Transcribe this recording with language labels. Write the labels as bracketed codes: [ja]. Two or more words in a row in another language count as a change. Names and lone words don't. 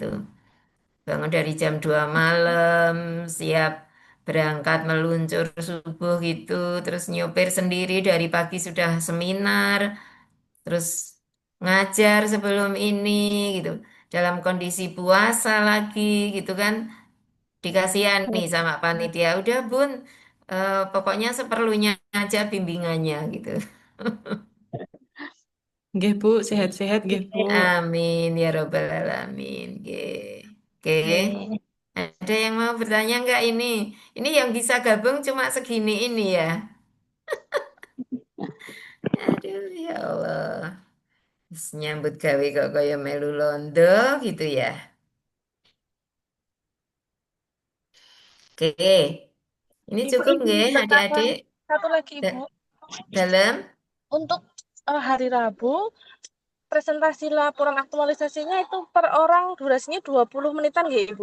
[id] Bangun dari jam 2 malam, siap berangkat meluncur subuh gitu, terus nyopir sendiri dari pagi sudah seminar, terus ngajar sebelum ini gitu. Dalam kondisi puasa lagi gitu kan, dikasihani sama panitia, udah Bun, pokoknya seperlunya aja bimbingannya gitu. Nggih Bu, sehat-sehat nggih Bu. [ar] Amin ya robbal alamin. Oke. Oke. [id] Nggih. Ada yang mau bertanya nggak ini? Ini yang bisa gabung cuma segini ini ya. Aduh ya Allah. [jv] Terus nyambut gawe kok kaya melu londo gitu ya. [id] Oke. Ini Ibu cukup izin nggih bertanya adik-adik? satu lagi Ibu. Da- dalam? Untuk hari Rabu presentasi laporan aktualisasinya itu per orang durasinya 20 menitan nggih, Ibu?